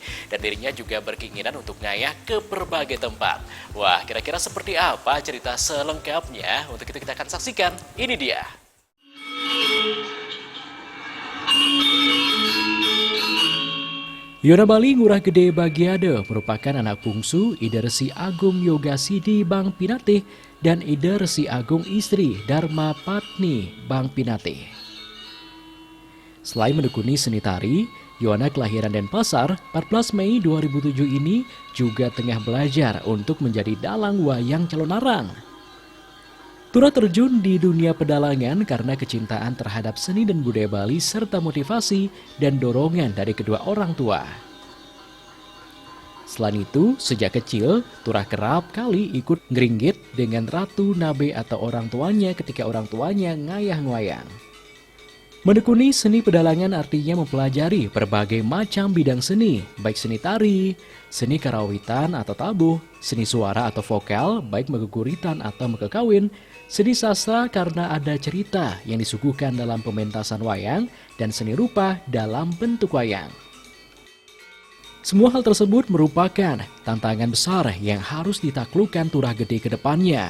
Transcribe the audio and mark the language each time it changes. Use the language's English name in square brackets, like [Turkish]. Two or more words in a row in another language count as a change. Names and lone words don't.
[Indonesian] Dan dirinya juga berkeinginan untuk ngayah ke berbagai tempat. Wah, kira-kira seperti apa cerita selengkapnya? Untuk itu kita akan saksikan, ini dia. Yona Bali Ngurah Gede Bagiade merupakan anak bungsu Ida Resi Agung Yoga Sidi Bang Pinate dan Ida Resi Agung istri Dharma Patni Bang Pinate. Selain menekuni seni tari, Yona kelahiran Denpasar 14 Mei 2007 ini juga tengah belajar untuk menjadi dalang wayang calon arang. Turah terjun di dunia pedalangan karena kecintaan terhadap seni dan budaya Bali serta motivasi dan dorongan dari kedua orang tua. Selain itu, sejak kecil, Turah kerap kali ikut ngeringgit dengan Ratu Nabe atau orang tuanya ketika orang tuanya ngayah-ngwayang. Menekuni seni pedalangan artinya mempelajari berbagai macam bidang seni, baik seni tari, seni karawitan atau tabuh, seni suara atau vokal, baik megeguritan atau megekawin, seni sastra karena ada cerita yang disuguhkan dalam pementasan wayang, dan seni rupa dalam bentuk wayang. Semua hal tersebut merupakan tantangan besar yang harus ditaklukkan Turah Gede ke depannya.